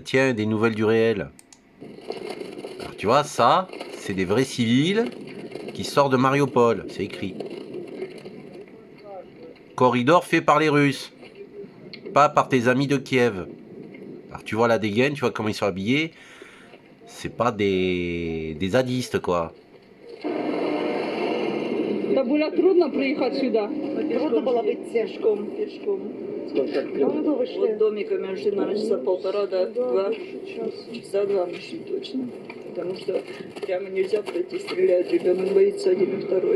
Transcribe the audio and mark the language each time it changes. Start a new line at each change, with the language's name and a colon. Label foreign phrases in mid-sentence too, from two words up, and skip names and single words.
French: Tiens, des nouvelles du réel. Alors, tu vois, ça, c'est des vrais civils qui sortent de Mariupol, c'est écrit. Corridor fait par les Russes, pas par tes amis de Kiev. Alors tu vois la dégaine, tu vois comment ils sont habillés. C'est pas des zadistes, quoi.
Russian: Да было трудно приехать сюда. Трудно было быть пешком. Долго вы шли? Вот домиками шли, наверное, часа полтора, да, два. Часа два мы шли точно. Потому что прямо нельзя пройти, стреляют, ребенок боится один и второй.